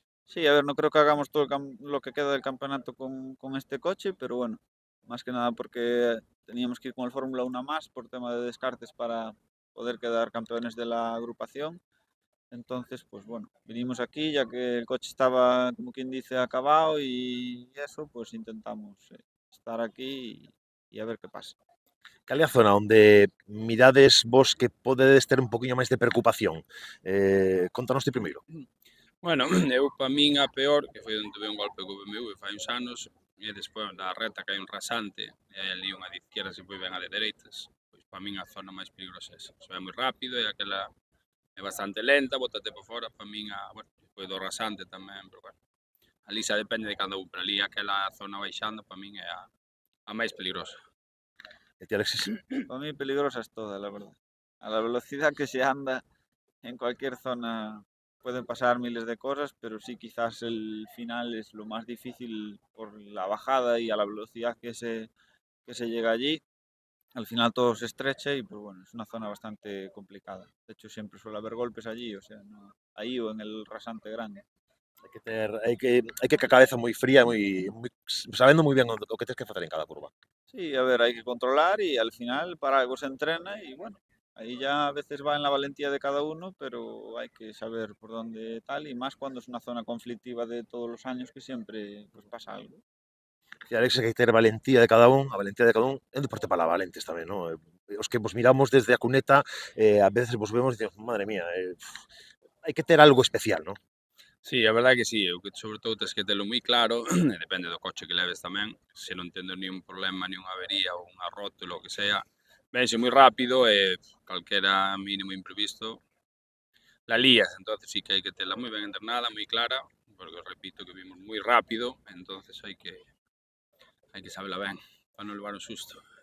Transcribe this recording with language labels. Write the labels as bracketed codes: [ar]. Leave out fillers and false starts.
[es] Sí, a ver, no creo que hagamos todo lo que queda del campeonato con este coche, pero bueno, más que nada porque teníamos que ir con el Fórmula 1 más por tema de descartes para poder quedar campeones de la agrupación. Entonces, pues bueno, vinimos aquí ya que el coche estaba, como quien dice, acabado y eso, pues intentamos estar aquí y a ver qué pasa. [gl] Cal é a zona onde mirades vos que podedes ter un poquinho máis de preocupación? Contanos ti primeiro. Bueno, eu pa min a peor, que foi onde tuve un golpe co BMW fai uns anos, e despois da reta que hai un rasante, e hai ali unha de izquierdas e pois ben a de dereitas, pois pa min a zona máis peligrosa é esa. Se vai moi rápido e aquela é bastante lenta, bótate por fora, pa min bueno, despois do rasante tamén, pero bueno, ali xa depende de cada un, pero ali aquela zona baixando pa min é a máis peligrosa. E ti, Alexis? [es] Para mí peligrosa es toda, la verdad. A la velocidad que se anda en cualquier zona pueden pasar miles de cosas, pero sí quizás el final es lo más difícil por la bajada y a la velocidad que se llega allí. Al final todo se estrecha y pues bueno, es una zona bastante complicada. De hecho siempre suele haber golpes allí, o sea, ahí o en el rasante grande. [gl] Hai que a cabeza moi fría, sabendo moi ben o que tens que facer en cada curva. [es] Sí, a ver, hay que controlar y al final para algo se entrena y bueno, ahí ya a veces va en la valentía de cada uno, pero hay que saber por dónde tal y más cuando es una zona conflictiva de todos los años que siempre pues pasa algo. [gl] Dicía Alexis que hai que ter valentía de cada un, a valentía de cada un é un deporte para valentes tamén, ¿no? Os que vos miramos desde a cuneta, a veces vos vemos e dicimos, madre mía, hai que ter algo especial, ¿no? Sí, a verdade que sí, eu que sobre todo tens que telo moi claro, e depende do coche que leves tamén, se non tendo nin problema, nin unha avería ou unha rótula ou que sea, vense moi rápido e calquera mínimo imprevisto la lías, entonces sí que hai que tela moi ben entrenada, moi clara, porque repito que vimos moi rápido, entonces hai que sabela ben, para non levar un susto.